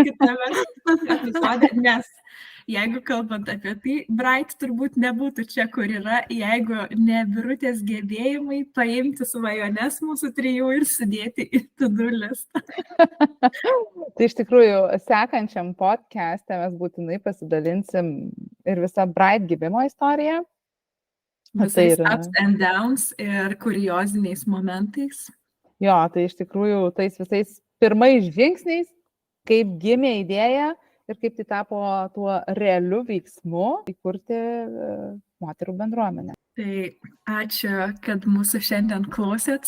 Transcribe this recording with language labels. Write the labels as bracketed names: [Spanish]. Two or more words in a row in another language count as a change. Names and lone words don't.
[Lithuanian] nes jeigu kalbant apie tai, Bright turbūt nebūtų čia, kur yra, jeigu ne Birutės gebėjimai paimti svajones mūsų 3 ir sudėti į to-do listą. Tai iš tikrųjų, sekančiam podcast'e mes būtinai pasidalinsim ir visą Bright gimimo istoriją. Visais yra. [English] ups and downs [Lithuanian] ir kurioziniais momentais. Jo, tai iš tikrųjų tais visais pirmais žingsniais, kaip gimė idėja ir kaip tai tapo tuo realiu veiksmu įkurti moterų bendruomenę. Tai ačiū, kad mūsų šiandien klausėt.